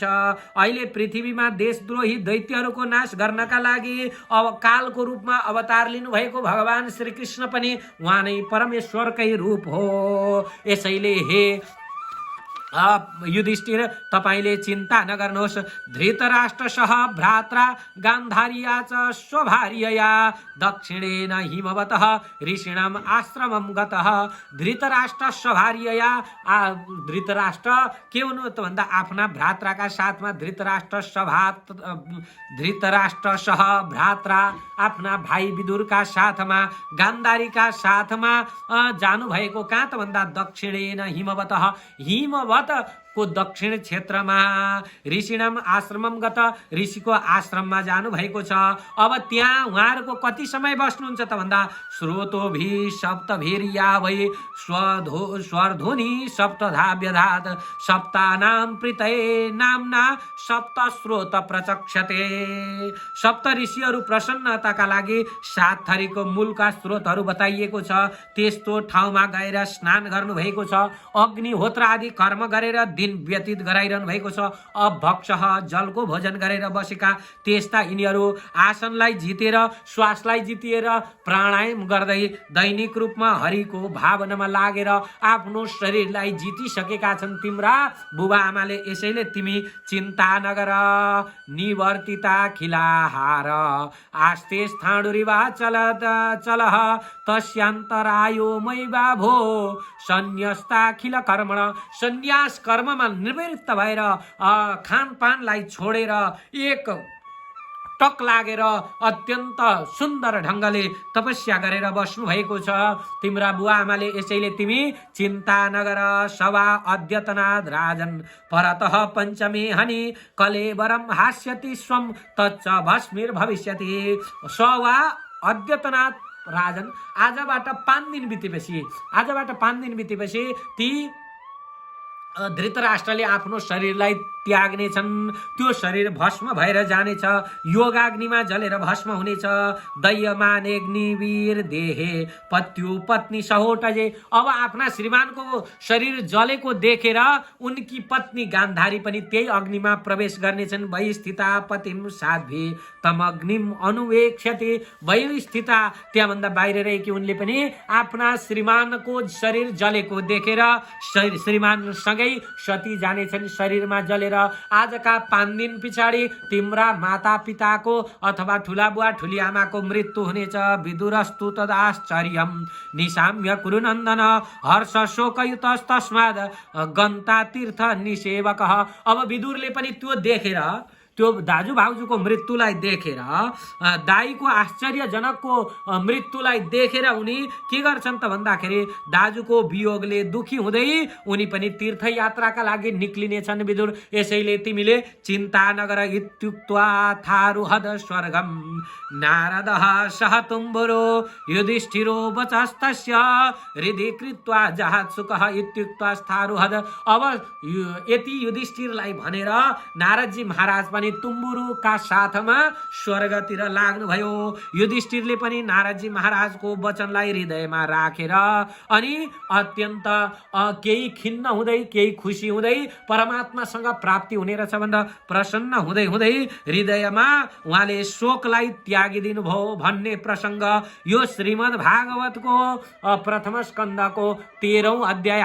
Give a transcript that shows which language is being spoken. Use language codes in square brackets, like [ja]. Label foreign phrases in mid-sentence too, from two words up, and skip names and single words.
[ne] अहिले पृथ्वीमा देशद्रोही दैत्यहरूको नाश गर्नका लागि अब कालको रूपमा अवतार लिनुभएको भगवान श्री कृष्ण पनि उहाँ नै परमेश्वरकै रूप हो। यसैले हे युधिष्ठिर तपाईले चिन्ता नगर्नुहोस्। [sa] धृतराष्ट्र सह भ्रात्रा गान्धार्या च स्वभार्यया दक्षिणेन हिमवतः ऋषिणाम आश्रमम गतः। [ne] धृतराष्ट्र स्वभार्यया, धृतराष्ट्र के हुनु त भन्दा आफ्ना भ्रात्राका साथमा धृतराष्ट्र [sa] सह भ्रात्रा [ne] आफ्ना भाइ विदुरका साथमा गान्धारीका साथमा जानुभएको कहाँ त भन्दा [sa] दक्षिणेन हिमवतः, [ne] हिमवत को दक्षिण क्षेत्रमा [sa] ऋषिणाम आश्रमम गत, [ne] ऋषिको आश्रममा जानु भएको छ। अब त्यहाँ उहाँहरूको कति समय बस्नुहुन्छ त भन्दा [sa] स्रोतोभि सप्तभिर्या वै स्वर्धुनि सप्तधा व्यधात सप्तानाम प्रीतये नामना सप्त स्रोत प्रचक्षते। [ne] सप्त ऋषिहरू प्रसन्नताका लागि 7 थरीको मूलका स्रोतहरू बताइएको छ। त्यस्तो ठाउँमा गएर स्नान गर्नु भएको छ। अग्निहोत्र आदि कर्म गरेर दिन व्यतीत गराइरहनु भएको छ। अभक्ष जलको भोजन गरेर बसेका त्यस्ता यिनीहरू आसनलाई जितेर श्वासलाई जितिएर प्राणायाम गर्दै दैनिक रूपमा हरिको भावनामा लागेर आफ्नो शरीरलाई जितिसकेका छन् तिम्रा बुबा आमाले। यसैले तिमी चिन्ता नगर। [sa] निवर्तिता खिलाहार आस्ते स्थाणुरिवा चलः तस्यान्तरायो मै बाभो सन्न्यस्ताखिल कर्मण। [ne] सन्यास कर्म कर्ममा निवृत्त भएर खानपानलाई छोडेर एक टक लागेर अत्यन्त सुन्दर ढङ्गले तपस्या गरेर बस्नु भएको छ। तिम्रा बुवा आमाले यसैले तिमी चिन्ता नगर [sa] सवा अद्यतनाद राजन परतः पञ्चमे हनि कलेवरम हास्यति स्वम तच्च भस्मिर भविष्यति। सवा अद्यतनाद राजन [ne] आजबाट 5 दिन बितेपछि ती धृतराष्ट्रले आफ्नो शरीरलाई त्याग्नेछन्। त्यो शरीर भस्म भएर जानेछ, योगाग्निमा जलेर भस्म हुनेछ। [sa] दयमानेग्निवीर देहे पत्यु पत्नी सहोटजे। [ne] अब आफ्ना श्रीमानको शरीर जलेको देखेर उनकी पत्नी गान्धारी पनि त्यही अग्निमा प्रवेश गर्नेछन्। [sa] वैस्थिता पतिम साध्वी तम अग्निम अनुवेक्ष्यति। [ne] वैस्थिता त्यहाँभन्दा बाहिर रहेकी उनले पनि आफ्ना श्रीमानको शरीर जलेको देखेर श्रीमानसँगै सती जानेछन् शरीरमा जलेर। आजका 5 दिन पछाडि तिम्रा माता पिताको अथवा ठुला बुवा ठुली आमाको मृत्यु हुनेछ। [sa] विदुरस्तु तदाश्चर्यम निशाम्य कुरुनन्दन हर्ष शोकयुतस्तस्माद् गन्ता तीर्थ निसेवकः। [ne] अब विदुरले पनि त्यो देखेर, त्यो दाजु भाउजूको मृत्युलाई देखेर, दाईको आश्चर्यजनकको मृत्युलाई देखेर उनी के गर्छन् त भन्दाखेरि दाजुको वियोगले दुखी हुँदै उनी पनि तीर्थयात्राका लागि निक्लिनेछन् विदुर। यसैले तिमीले चिन्ता नगर [sa] इत्युक्त्वा थारुहद स्वर्गम नारदः सह तुम्बुरो युधिष्ठिरो वचस्तस्य हृदि कृत्वा जहात्सुकः इत्युक्त्वा थारुहद। [ne] अब यति युधिष्ठिरलाई भनेर नारदजी महाराज पनि तुम्बुरुका साथमा स्वर्गतिर लाग्नुभयो। युधिष्ठिरले पनि नारदजी महाराजको वचनलाई हृदयमा राखेर अनि अत्यन्त केही खिन्न हुँदै केही खुसी हुँदै परमात्मासँग प्राप्ति हुने रहेछ भनेर प्रसन्न हुँदै हुँदै हृदयमा उहाँले शोकलाई त्यागिदिनु भयो भन्ने प्रसङ्ग यो श्रीमद् भागवतको प्रथम स्कन्धको 13औं अध्याय।